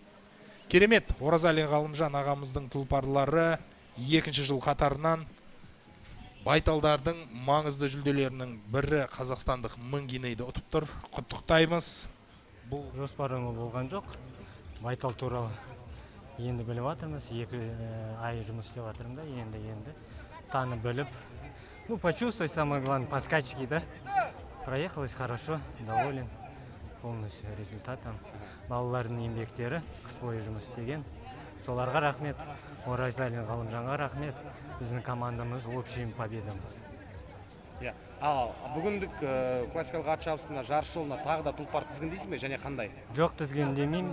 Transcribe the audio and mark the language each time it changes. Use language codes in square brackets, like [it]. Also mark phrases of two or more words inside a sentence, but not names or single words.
[kk] Керемет, Оразалин Ғалымжан ағамыздың тұлпарлары 2-ші жыл қатарынан байталдардың маңызды жүлделерінің бірі қазақстандық Мыңгинейді ұтып тұр. Құттықтаймыз. Бұл жоспарым болған жоқ. Байтал туралы енді біліп жатырмыз. 2 ай жұмыс істеп жатырмын да, енді танып біліп. [ru] Почувствовать, самое главное, по скачке, да. Проехалось хорошо, доволен полностью результатом. [kk] Балалардың еңбектері, қыс бойы жұмыс істеген. Соларға рахмет, Оразалин Ғалымжанға рахмет. Біздің командамыз [ru] общий победамыз. [kk] Ал бүгіндік классикалық ат шабысында жарыс жолына тағы да тұлпар тізгіндейсіз бе және қандай? Жоқ, тізгіндемеймін.